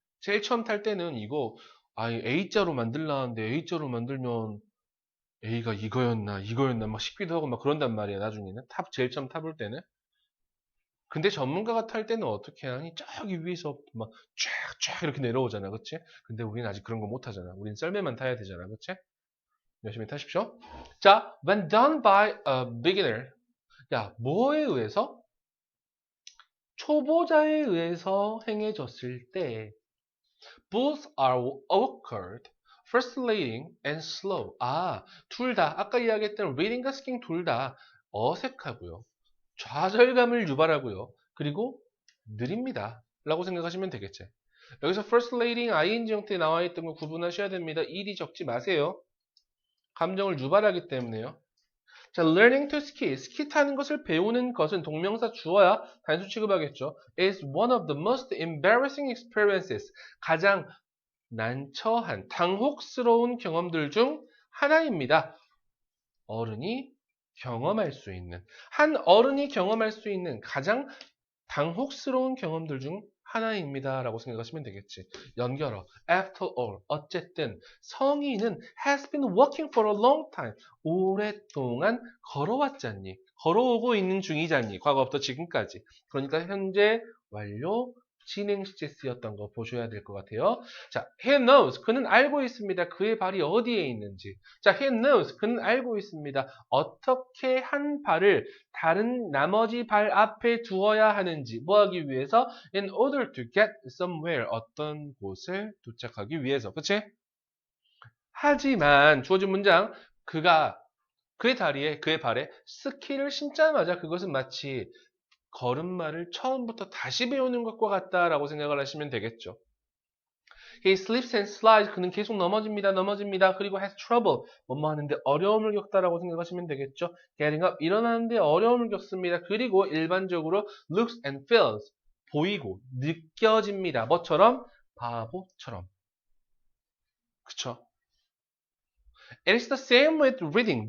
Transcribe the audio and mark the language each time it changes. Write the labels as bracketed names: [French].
[Korean] 제일 처음 탈 때는 이거 A자로 만들라는데 A자로 만들면 A가 이거였나 막 싶기도 하고 막 그런단 말이야 나중에는 제일 처음 타볼 때는. 근데 전문가가 탈 때는 어떻게 하니? 저기 위에서 막 쫙쫙 이렇게 내려오잖아, 그치? 근데 우리는 아직 그런 거 못 하잖아. 우린 썰매만 타야 되잖아, 그치? 열심히 타십시오. 자, [English] when done by a beginner. [Korean] 야, 뭐에 의해서? 초보자에 의해서 행해졌을 때 [English] both are awkward, frustrating, and slow. [Korean] 둘 다, 아까 이야기했던 reading과 skiing 둘 다 어색하고요. 좌절감을 유발하고요. 그리고 느립니다. 라고 생각하시면 되겠지. 여기서 first ladying ing 형태에 나와 있던 거 구분하셔야 됩니다. 일이 적지 마세요. 감정을 유발하기 때문에요. 자, [English] learning to ski. [Korean] 스키 타는 것을 배우는 것은 동명사 주어야 단수 취급하겠죠. [English] is one of the most embarrassing experiences. [Korean] 가장 난처한, 당혹스러운 경험들 중 하나입니다. 어른이 경험할 수 있는, 한 어른이 경험할 수 있는 가장 당혹스러운 경험들 중 하나입니다. 라고 생각하시면 되겠지. 연결어. [English] After all. [Korean] 어쨌든 성인은 [English] has been walking for a long time. [Korean] 오랫동안 걸어왔잖니. 걸어오고 있는 중이잖니. 과거부터 지금까지. 그러니까 현재 완료 진행 시제 쓰였던 거 보셔야 될 것 같아요. 자, [English] he knows. [Korean] 그는 알고 있습니다. 그의 발이 어디에 있는지. 자, [English] he knows. [Korean] 그는 알고 있습니다. 어떻게 한 발을 다른 나머지 발 앞에 두어야 하는지 뭐 하기 위해서 [English] in order to get somewhere [Korean] 어떤 곳을 도착하기 위해서 그치? 하지만 주어진 문장 그가 그의 다리에 그의 발에 스키를 신자마자 그것은 마치 걸음마를 처음부터 다시 배우는 것과 같다라고 생각을 하시면 되겠죠. He slips and slides. 그는 계속 넘어집니다. 그리고 [English] has trouble. [Korean] 뭐뭐 하는데 어려움을 겪다라고 생각하시면 되겠죠. [English] Getting up. [Korean] 일어나는데 어려움을 겪습니다. 그리고 일반적으로 [English] looks and feels. [Korean] 보이고 느껴집니다. 뭐처럼? 바보처럼. 그쵸? [English] It is the same with reading.